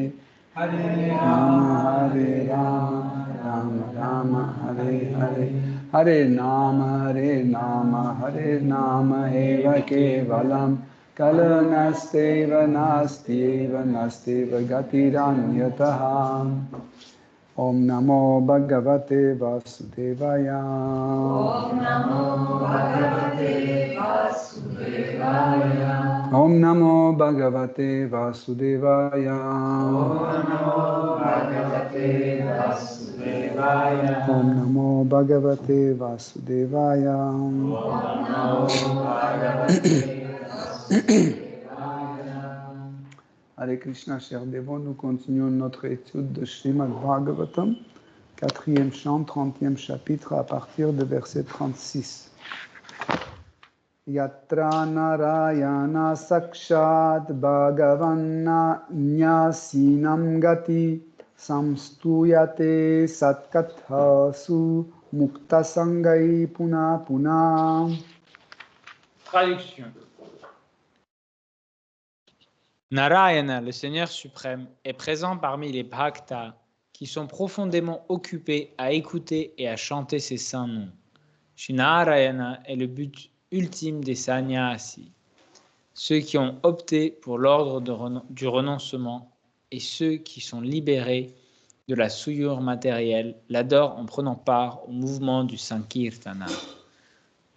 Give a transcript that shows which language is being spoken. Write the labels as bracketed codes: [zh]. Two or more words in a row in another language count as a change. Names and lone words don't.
[sa] हरे राम हरे राम राम राम हरे हरे हरे नाम हरे नाम एव केवलम् कलनास्त्येव नास्त्येव गतिरन्यथा ॐ नमो भगवते वासुदेवाय ॐ नमो भगवते वासुदेवाय ॐ नमो भगवते वासुदेवाय ॐ नमो भगवते वासुदेवाय ॐ नमो भगवते हरे कृष्ण, [fr] chers dévots, nous continuons notre étude de Srimad Bhagavatam, 4e chant, 30e chapitre, à partir de verset 36. [sa] यत्र नारायण साक्षात् भगवन्न न्यासिनाम् गति संस्तूयते सत्कथासु मुक्त संगै पुनः पुनः. [fr] Traduction. Narayana, le Seigneur suprême, est présent parmi les bhaktas qui sont profondément occupés à écouter et à chanter ses saints noms. Shri Narayana est le but ultime des sannyasis, ceux qui ont opté pour l'ordre du renoncement et ceux qui sont libérés de la souillure matérielle l'adorent en prenant part au mouvement du Sankirtana.